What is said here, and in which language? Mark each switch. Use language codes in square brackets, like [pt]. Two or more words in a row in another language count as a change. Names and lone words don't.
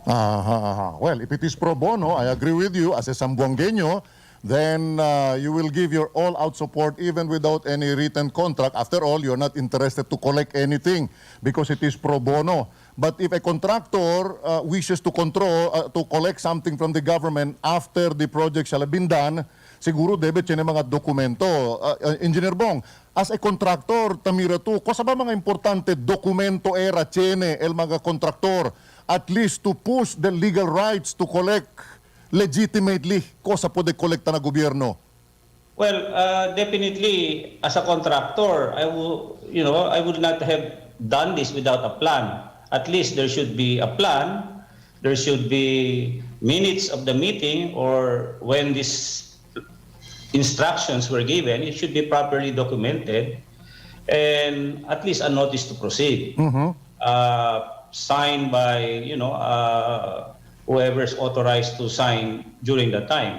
[en] Well, if it is pro bono, I agree with you as a Sambuangueño, then you will give your all-out support even without any written contract. After all, you're not interested to collect anything because it is pro bono. But if a contractor wishes to collect something from the government after the project shall have been done, [cbk] siguro debe tiene mga dokumento. Engineer Bong, [en] as a contractor, [cbk] tamira to, kosa ba mga importante dokumento era tiene el mga kontraktor, [en] at least to push the legal rights to collect legitimately, [cbk] kosa po de kolekta na gobyerno? [en] Well, definitely, as a contractor, I would not have done this without a plan. At least there should be a plan. There should be minutes of the meeting, or when these instructions were given, it should be properly documented, and at least a notice to proceed, signed by whoever is authorized to sign during the time.